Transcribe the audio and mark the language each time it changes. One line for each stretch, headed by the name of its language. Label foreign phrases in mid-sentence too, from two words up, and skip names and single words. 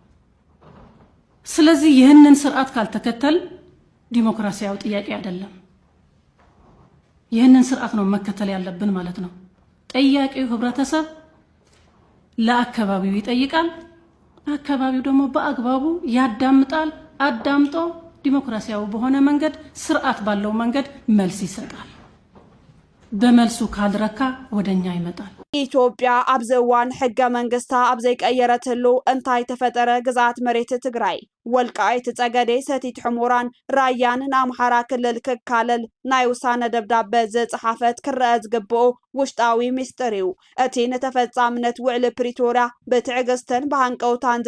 Amharic: ስለዚህ ይህንን ስርዓት ካልተከተል ዲሞክራሲያዊ ጥያቄ አይደለም። ይህንን ስርዓት ነው መከተል ያለብን ማለት ነው። ጠያቂው ህብረተሰብ ለአካባቢው ይጠይቃል፣ አካባቢው ደግሞ በአግባቡ ያዳምጣል። አዳምጦ ዲሞክራሲያዊ በሆነ መንገድ ስርዓት ባለው መንገድ መልስ ይሰጣል። በመልሱ ካልረካ ወደኛ ይመጣል።
Tigrinya: ኢትዮጵያ ኣብዚ እዋን ሕገ መንግስታ ኣብ ዘይቀየረትሉ እንታይ ተፈጠረ ግዝኣት መሬት ትግራይ ወልቃይት ፀገዴ ሰቲት ሕሙራን ራያን ንኣምሓራ ክልል ክካለል ናይ ውሳነ ደብዳቤ ዝፅሓፈት ክረአ ዝግብኦ ውሽጣዊ ሚስጥር እዩ። እቲ ንተፈፃምነት ውዕሊ ፕሪቶርያ ብትዕግስትን ብሃንቀውታን